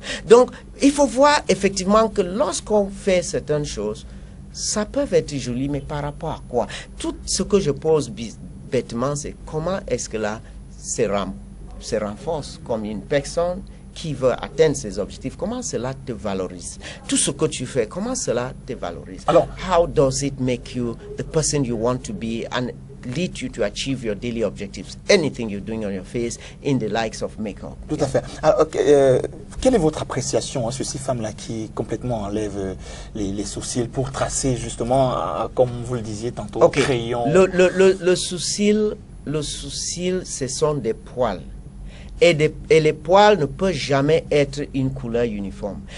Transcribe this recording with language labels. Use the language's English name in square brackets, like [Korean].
[French] Donc, il faut voir effectivement que lorsqu'on fait certaines choses, ça peut être joli, mais par rapport à quoi? Tout ce que je pose bêtement, c'est comment est-ce que là, se renforce comme une personne qui veut atteindre ses objectifs, comment cela te valorise? Tout ce que tu fais, comment cela te valorise? Alors, [English] how does it make you the person you want to be and lead you to achieve your daily objectives? Anything you're doing on your face in the likes of makeup. [French] Tout à fait. Alors, quelle est votre appréciation sur ces femmes-là qui complètement enlèvent les sourcils pour tracer justement, comme vous le disiez tantôt, crayon? Le sourcil, ce sont des poils. Et les poils ne peuvent jamais être une couleur uniforme.